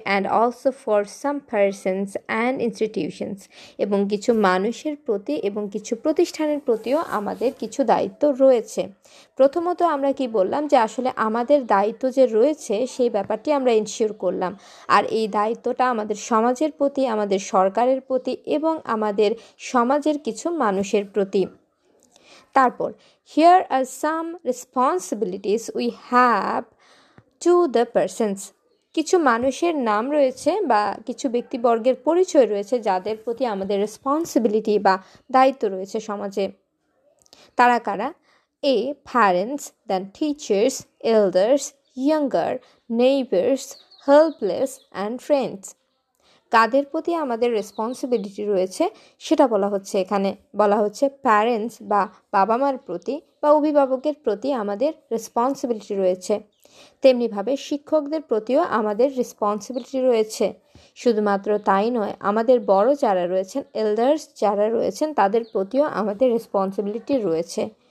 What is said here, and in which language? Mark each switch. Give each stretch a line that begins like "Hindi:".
English: and also for some persons and institutions,
Bangla: এবং কিছু মানুষের প্রতি এবং কিছু প্রতিষ্ঠানের প্রতিও আমাদের কিছু দায়িত্ব রয়েছে। প্রথমত আমরা কি বললাম যে আসলে আমাদের দায়িত্ব যে রয়েছে সেই ব্যাপারটি আমরা এনশিওর করলাম। আর এই দায়িত্বটা আমাদের সমাজের প্রতি, আমাদের সরকারের প্রতি এবং আমাদের সমাজের কিছু মানুষের প্রতি। তারপর
English: here are some responsibilities we have to the persons.
Bangla: কিছু মানুষের নাম রয়েছে বা কিছু ব্যক্তিবর্গের পরিচয় রয়েছে যাদের প্রতি আমাদের রেসপন্সিবিলিটি বা দায়িত্ব রয়েছে সমাজে। তারা কারা? A.
English: Parents, then teachers, elders, younger, neighbors, helpless and friends.
Bangla: কাদের প্রতি আমাদের রেসপন্সিবিলিটি রয়েছে সেটা এখানে বলা হচ্ছে প্যারেন্টস বা বাবা মার প্রতি বা অভিভাবকের প্রতি আমাদের রেসপন্সিবিলিটি রয়েছে। তেমনিভাবে শিক্ষকদের প্রতিও আমাদের রেসপন্সিবিলিটি রয়েছে। শুধুমাত্র তাই নয়, আমাদের বড় যারা রয়েছেন, এল্ডার্স যারা রয়েছেন, তাদের প্রতিও আমাদের রেসপন্সিবিলিটি রয়েছে।